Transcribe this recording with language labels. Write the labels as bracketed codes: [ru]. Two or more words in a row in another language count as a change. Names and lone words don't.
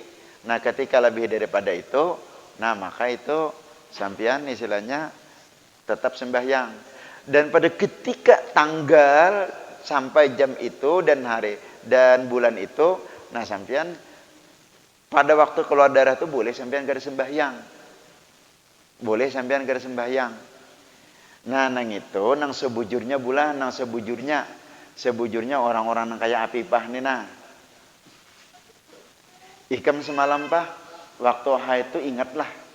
[id] Nah, ketika lebih daripada itu, nah maka itu sampean istilahnya tetap sembahyang. Dan pada ketika tanggal sampai jam itu dan hari dan bulan itu, nah sampean pada waktu keluar darah itu boleh sampean kada sembahyang. [bjn] Boleh sampean kada sembahyang. Nah, nang itu nang sebujurnya bulan, nang sebujurnya orang-orang yang kayak Apipah nih nah. Ikam semalam Pak, waktu haid itu ingatlah.